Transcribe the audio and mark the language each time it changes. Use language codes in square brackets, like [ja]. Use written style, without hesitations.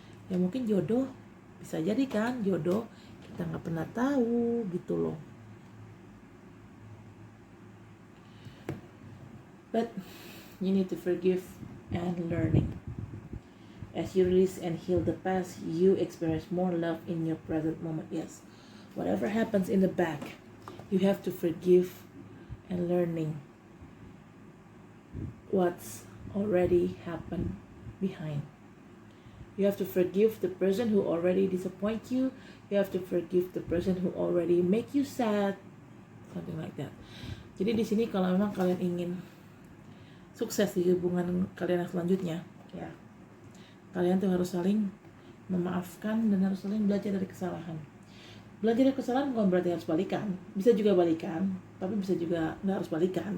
[id] Ya mungkin jodoh, bisa jadi kan jodoh, kita nggak pernah tahu gitu loh. [en] But you need to forgive and learning. As you release and heal the past, you experience more love in your present moment. Yes, whatever happens in the back, you have to forgive and learning what's already happened behind. You have to forgive the person who already disappoint you. You have to forgive the person who already make you sad, something like that. [id] Jadi di sini kalau memang kalian ingin sukses di hubungan kalian selanjutnya, ya kalian tuh harus saling memaafkan dan harus saling belajar dari kesalahan. Belajar dari kesalahan bukan berarti harus balikan, bisa juga balikan, tapi bisa juga nggak harus balikan.